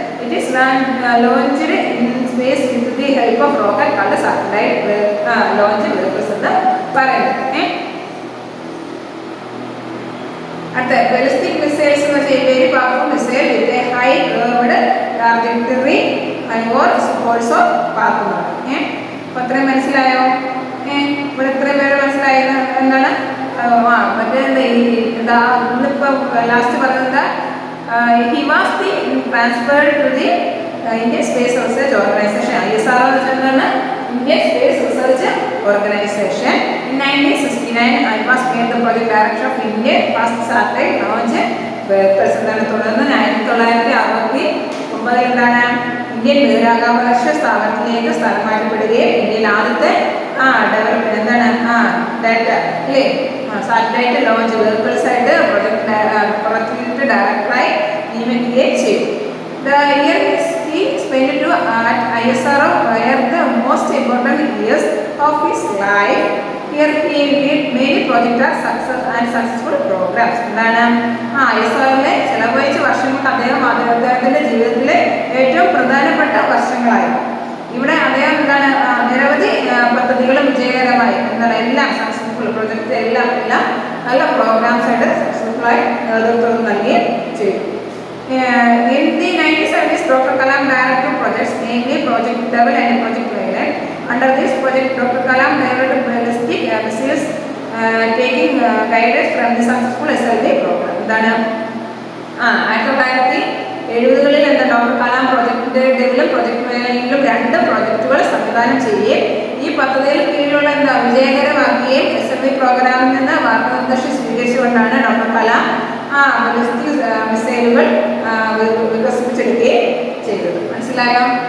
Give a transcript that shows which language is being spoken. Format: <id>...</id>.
<en>it is launched in space with the help of rocket കണ്ട് satellite launch vehicles</en> <ml>എന്ന് പറയുന്നത്. അടുത്ത</ml> <en>ballistic missiles</en> <ml>എന്ന് വെച്ചാൽ</ml> <en>very powerful missile with a high curved trajectory and also path</en> <ml>എന്ന് പറയും. അപ്പോൾ അത്രയും മനസ്സിലായോ? ഇവിടെ ഇത്രയും പേര് മനസ്സിലായത് എന്താണ്? മറ്റേ ഇന്നിപ്പോൾ ലാസ്റ്റ് പറഞ്ഞത്</ml> <en>he was the transferred to the Indian Space Research Organization. ISRO</en> <ml>എന്ന് വെച്ചാൽ</ml> <en>Indian Space Research Organization. In 1969, I was made the project director of Indian first satellite launch vehicles.</en> <ml>തുടർന്ന് 1969 എന്താണ് ഇന്ത്യൻ ബഹിരാകാശ സ്ഥാപനത്തിലേക്ക് സ്ഥലം മാറ്റപ്പെടുകയും ഇന്ത്യയിൽ ആദ്യത്തെ ഡെവലപ്മെന്റ് എന്താണ് ഡാറ്റ അല്ലേ സാറ്റലൈറ്റ് ലോഞ്ച് വെഹിക്കിൾസ് ആയിട്ട് പ്രൊജക്ട് ഡയറക്ടറായി നിയമിക്കുകയും ചെയ്തു.</ml> <en>The years he spent at ISRO were the most important years of his life. Here he did many projects and successful programs.</en> <ml>എന്താണ് ISROയിലെ ചെലവഴിച്ച വർഷങ്ങൾക്ക് അദ്ദേഹത്തിന്റെ ജീവിതത്തിലെ ഏറ്റവും പ്രധാനപ്പെട്ട വർഷങ്ങളായിരുന്നു. ഇവിടെ അദ്ദേഹം എന്താണ് നിരവധി പദ്ധതികളും വിജയകരമായി എന്താണ് എല്ലാം സക്സസ്ഫുൾ പ്രൊജക്ട് എല്ലാം നല്ല പ്രോഗ്രാംസ് ആയിട്ട് സക്സസ്ഫുള്ളായി നേതൃത്വം നൽകുകയും ചെയ്തു.</ml> <en>In the 1970s, Dr. Kalam directed projects, namely Project Devil and Project Violet. Under this project, Dr. Kalam developed ballistic missiles taking guidance from the successful SLV program.</en> <ml>എന്താണ് 1970 എന്താ doctor Kalam project ഡെവലും project വയലറ്റിലും രണ്ട് പ്രോജക്റ്റുകൾ സംവിധാനം ചെയ്യുകയും ഈ പദ്ധതിയിൽ കീഴിലുള്ള വിജയകരമാക്കുകയും SLV പ്രോഗ്രാമിൽ നിന്ന് മാർഗനിർദ്ദേശം സ്വീകരിച്ചുകൊണ്ടാണ് ഡോക്ടർ കലാം ബലിസ്റ്റിക് മിസൈലുകൾ വികസിപ്പിച്ചെടുക്കുകയും ചെയ്തത്. മനസ്സിലായോ?</ml>